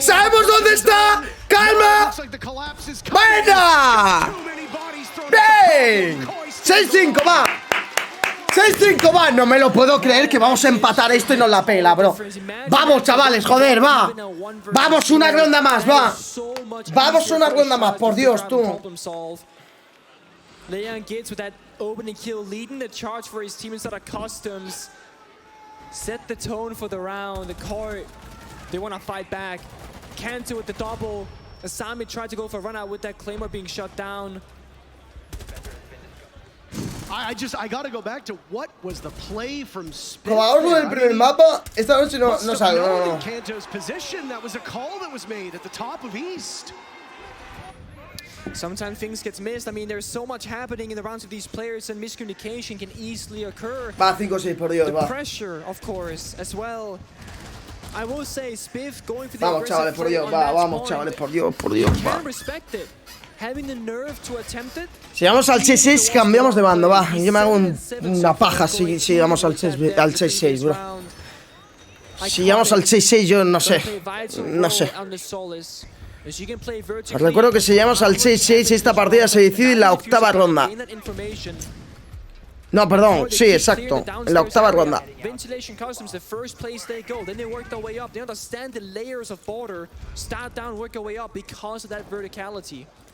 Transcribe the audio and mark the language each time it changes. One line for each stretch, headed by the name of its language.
Spanish: ¡Sabemos dónde está! ¡Calma! ¡Venga! ¡Bien! 6-5, va. 6-5, va. No me lo puedo creer que vamos a empatar esto y nos la pela, bro. Vamos, chavales, joder, va. Vamos una ronda más, va. Vamos una ronda más, por Dios, tú.
English: Leon gets with that opening kill, leading the charge for his team instead of customs. Set the tone for the round. The court, they want to fight back. Cantor with the double. Asami tried to go for a run out with that Claymore being shut down. I gotta go back to what was the play from Spit.
Spanish: Como vamos del primer mapa, esta noche no salgo, no.
English: Cantor's position, that was a call that was made at the top of East. Sometimes things get missed. I mean, there's so much happening in the rounds of these players, and miscommunication can easily occur.
Spanish: Va, 5-6, por Dios,
English: The
Spanish: va.
English: pressure, of course, as well. I will say, Spiff going for the
Spanish: Vamos, chavales, por Dios, va. Vamos, chavales, por Dios, va.
English: Can respect it. Having the nerve to attempt it.
Spanish: Si vamos al 6-6, cambiamos de bando, va. Yo me hago una paja si vamos al 6-6, bro. Si llegamos al 6-6, yo no sé. No sé. Os recuerdo que si llegamos al 6-6, esta partida se decide en la octava ronda. No, perdón, sí, exacto. En la octava ronda.
English: Ventilation Customs, the first place they go. Then they work their way up. They understand the layers of border. Start down, work their way up because of that verticality.